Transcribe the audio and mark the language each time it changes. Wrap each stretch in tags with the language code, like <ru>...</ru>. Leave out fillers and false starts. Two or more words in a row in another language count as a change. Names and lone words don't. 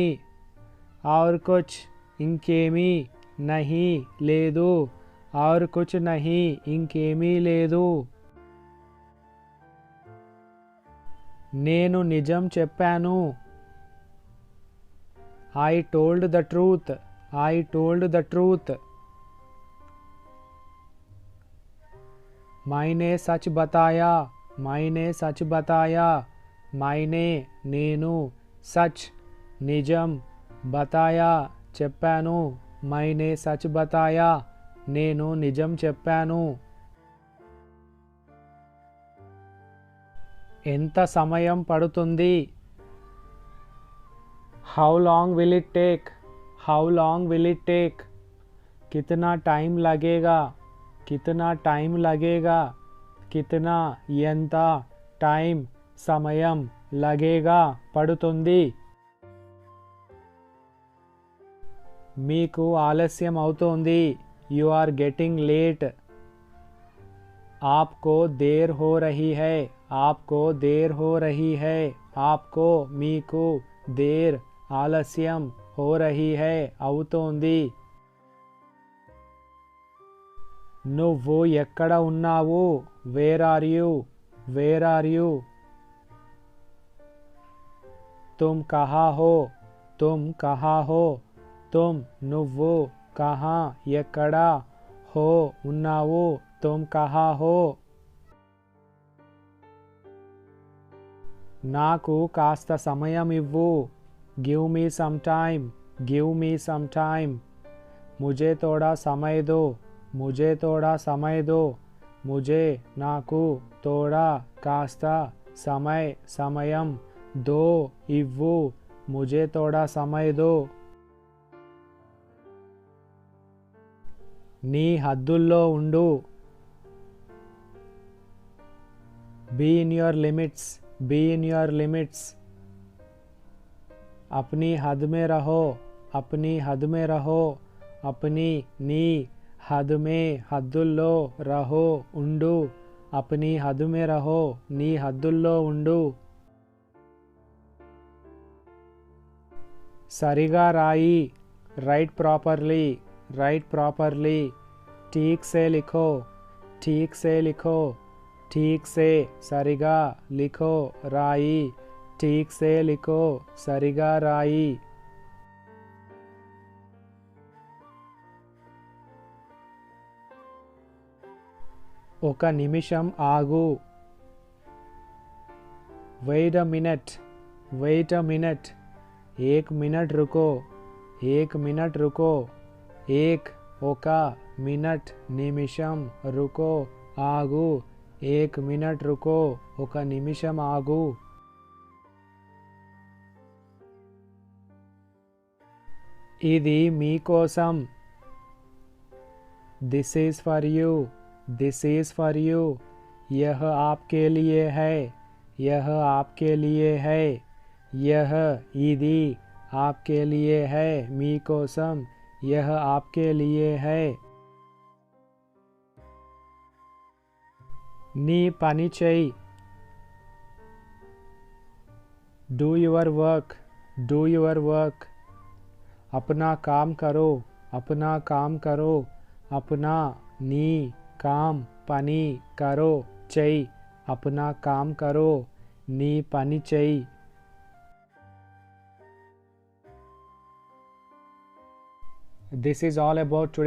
<hi>और कुछ ఇంకేమీ नहीं లేదు. और कुछ नहीं</hi> <te>ఇంకేమీ లేదు. నేను నిజం చెప్పాను.</te> <en>I told the truth. I told the truth.</en> <hi>मैंने सच बताया. मैंने सच बताया. मैंने నేను सच నిజం बताया చెప్పాను. मैंने सच बताया</hi> <te>నేను నిజం చెప్పాను. ఎంత సమయం పడుతుంది.</te> <en>How long will it take? How long will it take?</en> <hi>कितना टाइम लगेगा. कितना टाइम लगेगा. कितना</hi> <te>ఎంత టైం సమయం</te> <hi>लगेगा పడుతుంది.</hi> <te>మీకు ఆలస్యం అవుతోంది.</te> <en>You are getting late.</en> <hi>आपको देर हो रही है. आपको देर हो रही है आपको मीकु देर ఆలస్యం हो रही है</hi> <te>అవుతోంది నువ్వు ఎక్కడ ఉన్నావు</te> <en>where are you</en> <hi>तुम कहाँ हो तुम నువ్వు कहाँ ఎక్కడ हो ఉన్నావు तुम कहाँ हो</hi> <te>నాకు కాస్త సమయం ఇవ్వు</te> <en>give me some time</en> <hi>मुझे थोड़ा समय दो मुझे నాకు थोड़ा</hi> <te>కాస్త సమయం</te> <hi>దో ఇవ్వు मुझे थोड़ा समय दो</hi> <te>నీ హద్దుల్లో ఉండు</te> <en>be in your limits</en> <hi>अपनी हद में रहो अपनी నీ हद में హద్దుల్లో रहो ఉండు अपनी हद में रहो</hi> <te>నీ హద్దుల్లో ఉండు సరిగా రాయి</te> <en>write properly</en> <hi>ठीक से</hi> <te>సరిగా लिखो రాయి</te> <hi>ठीक से लिखो</hi> <te>సరిగా రాయి ఒక నిమిషం ఆగు wait a minute</te> <hi>एक मिनट रुको एक</hi> <te>ఒక మినిట్ నిమిషం</te> <hi>रुको ఆగు एक मिनट रुको</hi> <te>ఒక నిమిషం ఆగు ఇది మీకోసం</te> <en>this is for you</en> <hi>यह आपके लिए है यह ఇది आपके लिए है మీకోసం यह आपके लिए है</hi> <te>నీ పని చెయ్యి</te> <en>do your work</en> <hi>अपना काम करो अपना నీ काम పని करो చెయ్యి अपना काम करो</hi> <te>నీ పని చెయ్యి</te> <en>This is all about today's video.</en>